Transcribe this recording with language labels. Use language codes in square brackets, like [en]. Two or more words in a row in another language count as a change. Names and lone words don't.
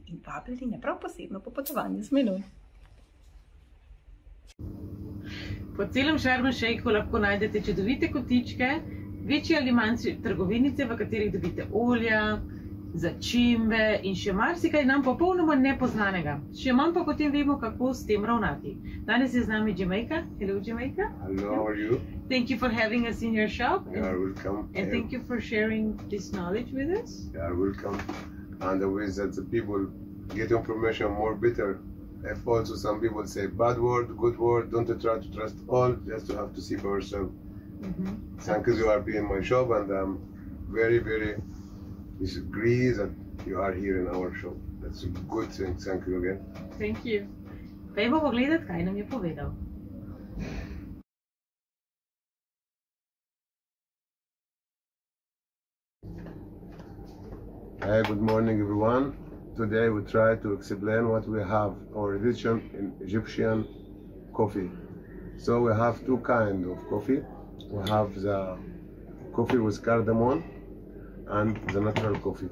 [sl] In vabljeni na prav posebno popotovanje z menoj. Po celem Sharm el Sheikhu lahko najdete čudovite kotičke, večje ali manjše trgovinice, v katerih dobite olja, začimbe in še marsikaj nam popolnoma nepoznanega. Še manj pa potem vemo, kako s tem ravnati. Danes je z nami Jamaica. Hello, Jamaica. [en] Hello, how are you? Thank you for having us in your shop. You are welcome. And thank you for sharing this knowledge with us. You are welcome. And the ways that the people get information more better. If also some people say bad word, good word, don't try to trust all, just to have to see for yourself. Thank you, you are being in my shop, and I'm very, very agree that you are here in our shop. That's a good thing. Thank you again. Thank you. [sl] Pojmo pogledati, kaj nam je povedal. [en] Hi, good morning everyone. Today we try to explain what we have, our edition in Egyptian coffee. So we have two kinds of coffee. We have the coffee with cardamom and the natural coffee.